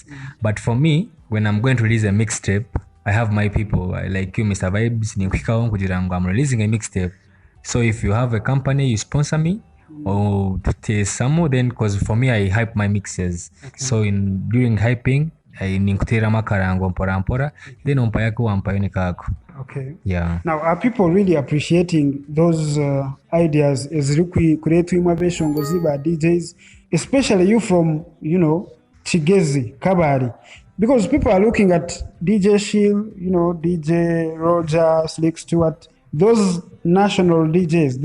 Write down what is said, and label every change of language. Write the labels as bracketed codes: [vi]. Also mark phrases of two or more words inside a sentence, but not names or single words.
[en] But for me, when I'm going to release a mixtape, I have my people like you, Mr. Vibes. I'm releasing a mixtape. So if you have a company, you sponsor me or to taste some more, then because for me, I hype my mixes. So during hyping, [cgg] ninkutera makarango mpora then umpayako wampayo kako. [en] Okay. Yeah. Now, are people really appreciating those ideas as create innovation by DJs, especially you from, you know, Kigezi, Kabari? Because people are looking at DJ Shield, you know, DJ Roger, Slick Stewart, those national DJs.